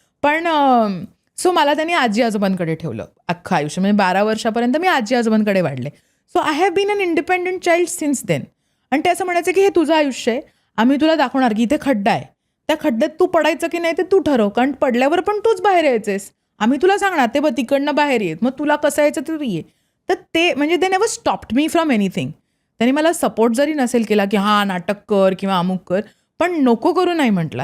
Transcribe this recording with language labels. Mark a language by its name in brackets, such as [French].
[Marathi] पण सो मला त्यांनी आजी-आजोबांकडे ठेवलं अख्खं आयुष्य. म्हणजे 12 वर्षापर्यंत मी आजी-आजोबांकडे वाढले. [English] So I have been an independent child since then. [Marathi] आणि ते असं म्हणायचं की हे तुझं आयुष्य आहे. आम्ही तुला दाखवणार की इथे खड्डा आहे. त्या खड्ड्यात तू पडायचं की नाही ते तू ठरव. कारण पडल्यावर पण तूच बाहेर यायचेस. आम्ही तुला सांगणार ते बघ तिकडनं बाहेर येत. मग तुला कसं यायचं ते तू ये. तर ते म्हणजे [English] They never stopped me from anything. [Marathi] त्यांनी मला सपोर्ट जरी नसेल केला की हां नाटक कर किंवा अमुक कर, पण नको करू नाही म्हटलं.